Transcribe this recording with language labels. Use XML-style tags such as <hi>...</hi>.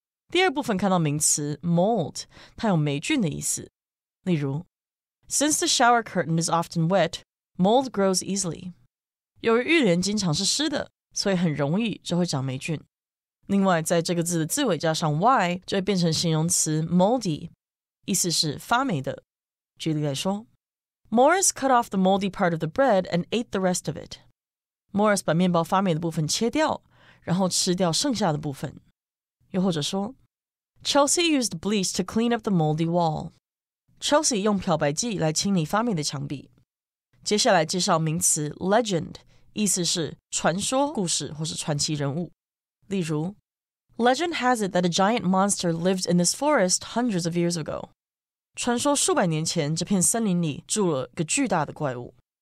<zh>第二部分看到名词 mold， 它有霉菌的意思。例如</zh> <en>Since the shower curtain is often wet, mold grows easily.</en> <zh>由于浴帘经常是湿的，所以很容易就会长霉菌。另外，在这个字的字尾加上 y， 就会变成形容词 moldy， 意思是发霉的。举例来说</zh> <en>Morris cut off the moldy part of the bread and ate the rest of it.</en> <zh>Morris 把面包发霉的部分切掉，然后吃掉剩下的部分。又或者说</zh> <en>Chelsea used bleach to clean up the moldy wall.</en> <zh>Chelsea 用漂白剂来清理发霉的墙壁。接下来介绍名词 legend， 意思是传说、故事或是传奇人物。例如</zh> <en>Legend has it that a giant monster lived in this forest hundreds of years ago.</en> <zh>传说数百年前这片森林里住了个巨大的怪物。</zh>